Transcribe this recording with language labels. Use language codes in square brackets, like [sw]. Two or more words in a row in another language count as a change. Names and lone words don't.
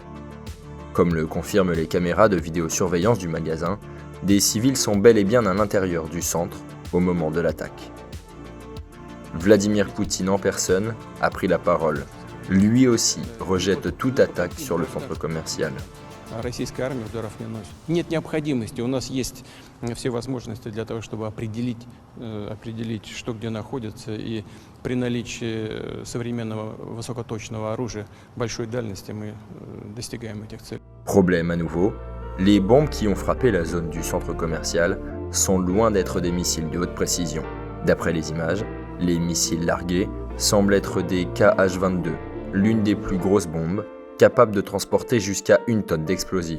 [fr] Comme le confirment les caméras de vidéosurveillance du magasin, des civils sont bel et bien à l'intérieur du centre au moment de l'attaque. Vladimir Poutine en personne a pris la parole. Lui aussi rejette toute attaque sur le centre commercial. [ru] Российская армия ударов не носит. Нет необходимости. У нас есть все возможности для того, чтобы определить, что где находится. И при наличии современного высокоточного оружия большой дальности мы достигаем этих целей. [fr] Problème à nouveau, les bombes qui ont frappé la zone du centre commercial sont loin d'être des missiles de haute précision. D'après les images, les missiles largués semblent être des Kh-22, l'une des plus grosses bombes, capable de transporter jusqu'à 1 tonne d'explosifs.